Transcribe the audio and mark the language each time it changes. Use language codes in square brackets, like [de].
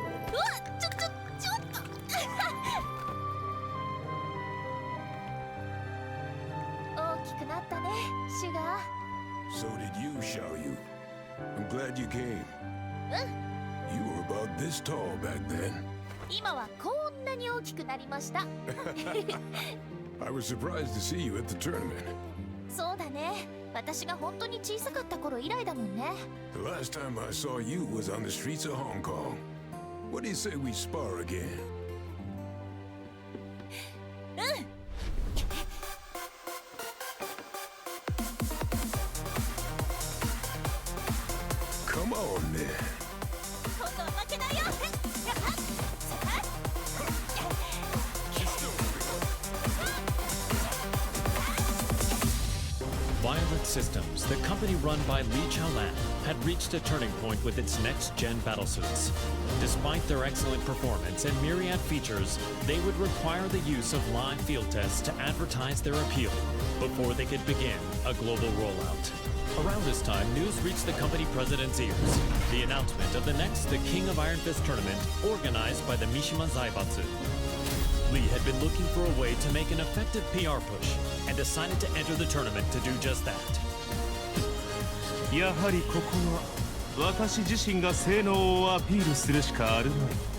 [ja] うわっちょっと大きくなったねシュガー [en] So did you, Xiaoyu. I'm glad you came. [ja] うん [en] You were about this tall back then. [ja] 今はこんなに大きくなりました [en] I was surprised to see you at the tournament. [ja] そうだね私が本当に小さかった頃以来だもんね [en] The last time I saw you was on the streets of Hong Kong. What do you say we spar again? [ja] うん [en] Come on, then. [ja] 今度は負けないよ [en] Violet Systems, the company run by Li Chaolan, had reached a turning point with its next-gen battlesuits. Despite their excellent performance and myriad features, they would require the use of live field tests to advertise their appeal before they could begin a global rollout. Around this time, news reached the company president's ears. The announcement of the next The King of Iron Fist tournament, organized by the Mishima Zaibatsu. Lee had been looking for a way to make an effective PR push and decided to enter the tournament to do just that. [ja] やはりここは私自身が性能をアピールするしかあるまい。